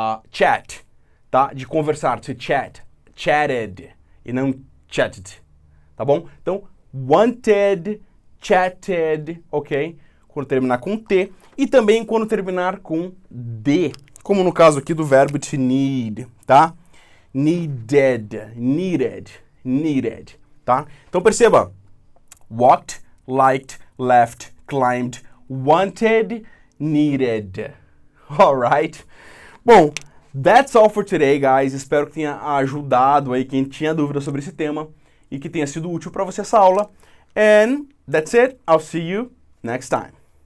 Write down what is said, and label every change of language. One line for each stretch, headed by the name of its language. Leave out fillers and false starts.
Portuguese: Chat, tá? De conversar, to chat. Chatted e não chatted, tá bom? Então, wanted, chatted, ok? Quando terminar com T. E também quando terminar com D, como no caso aqui do verbo to need, tá? Needed, needed, needed, tá? Então perceba, walked, liked, left, climbed, wanted, needed. Alright?
English: Bom, that's all for today, guys.
Portuguese: Espero que tenha ajudado aí quem tinha dúvida sobre esse tema e que tenha sido útil para você essa aula.
English: And that's it. I'll see you next time.